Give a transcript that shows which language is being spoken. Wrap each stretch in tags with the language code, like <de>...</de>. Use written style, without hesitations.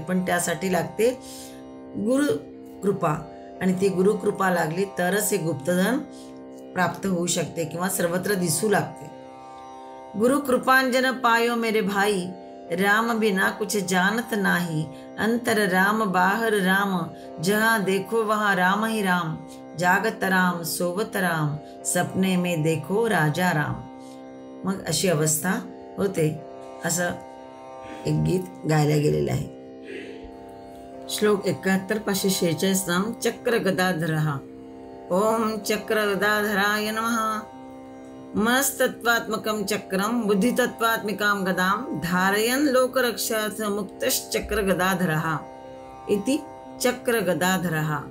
<mr>पण त्यासाठी लागते गुरुकृपा, आणि ती गुरुकृपा लागली तरच हे गुप्तधन प्राप्त होऊ शकते किंवा सर्वत्र दिसू लागते.</mr> <hi>गुरुकृपांजन पायो मेरे भाई, राम बिना कुछ जानत नाही, अंतर राम बाहर राम, जहाँ देखो वहाँ राम ही राम, जागत राम सोबत राम, सपने में देखो राजा राम.</hi> <mr>मग अशी अवस्था होते, असं एक गीत गायला गेलेलं आहे.</mr> <sa>श्लोक 71 546 नाम चक्र गदाधरः. ओम चक्र गदाधराय नमः. मनस्तत्वात्मकं चक्रम बुद्धितत्वात्मिकां गदां धारयन् लोकरक्षार्थ मुक्तश्चक्र गदाधरः इति चक्र गदाधरः.</sa>